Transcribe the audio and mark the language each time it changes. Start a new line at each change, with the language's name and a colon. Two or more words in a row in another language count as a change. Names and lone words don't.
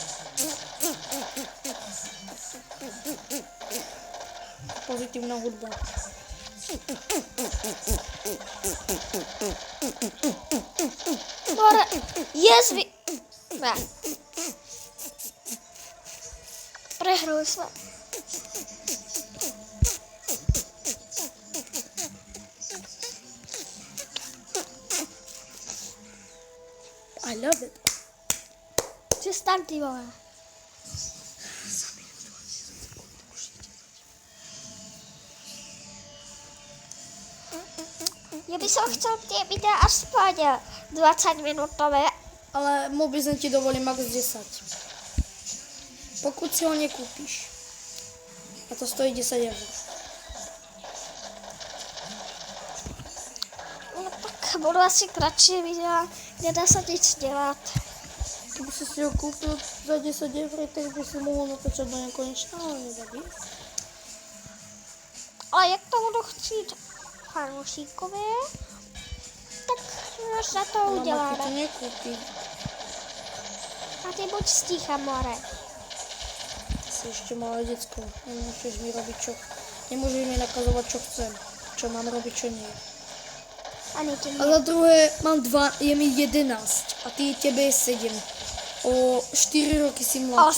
Slovak: Pozitívna hudba. More, jezvi. Ne.
Czech: Prehrali jsme.
English: I love it.
Czech: Přestaň, ty vole.
Slovak: Ja by som chcel tie videa aspoň 20 minútové. Ale mobil ti dovolí max 10. Pokud si ho nekúpiš. A to stojí 10 eur.
Czech: No tak budu asi kratší videa, nedá se nic dělat.
Slovak: Keby si ho kúpil za 10 eur, tak by si mohol natáčať do nekonečna, ale nevadí.
Czech: Ale jak to budu chtít fanoušíkové, tak možná to
Slovak: Mama ti to
Czech: uděláme.
Slovak: nekúpi. A ty buď stícha, more. Si ešte malé decko. Nemôžeš mi robiť čo... Nemôžeš mi nakazovať, čo chcem. Čo mám robiť, čo nie. Ani ty A ne. za druhé, mám 2, je mi 11. A ty, tebe je 7. O 4 roky si mladší.